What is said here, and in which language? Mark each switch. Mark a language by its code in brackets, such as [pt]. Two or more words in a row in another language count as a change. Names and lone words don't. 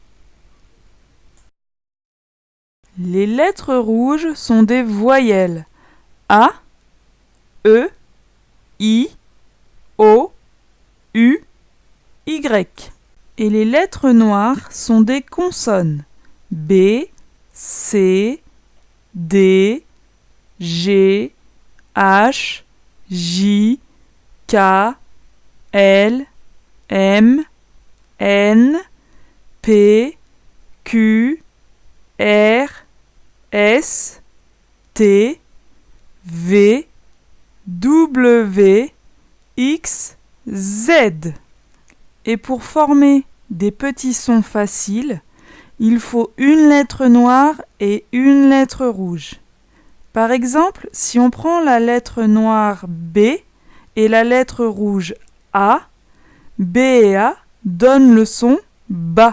[fr] Les lettres rouges sont des voyelles A, E, I, O, U, Y. Et les lettres noires sont des consonnes. B, C, D, G, H, J, K, L, M, N, P, Q, R, S, T, V, W, X, Z. Et pour former des petits sons faciles, il faut une lettre noire et une lettre rouge. Par exemple, si on prend la lettre noire B et la lettre rouge A, B et A donnent le son ba.